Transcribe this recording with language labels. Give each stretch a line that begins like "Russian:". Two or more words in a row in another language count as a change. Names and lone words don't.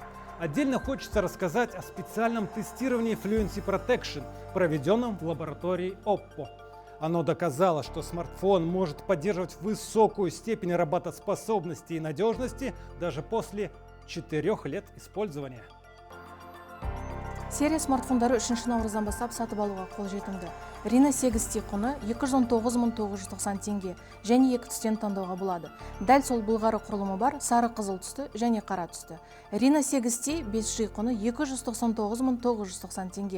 Russian: Отдельно хочется рассказать о специальном тестировании Fluency Protection, проведенном в лаборатории Oppo. Оно доказало, что смартфон может поддерживать высокую степень работоспособности и надежности даже после 4 лет использования.
Kazakh: Серия смартфондары 3 наурыздан бастап сатып алуға қолжетімді. Reno 8T құны 219.990 теңге және 2 түстен таңдауға болады. Дәл сол былғары құрылымы бар сары қызыл түсті және қара түсті. Reno 8T 5G құны 299.990 теңге.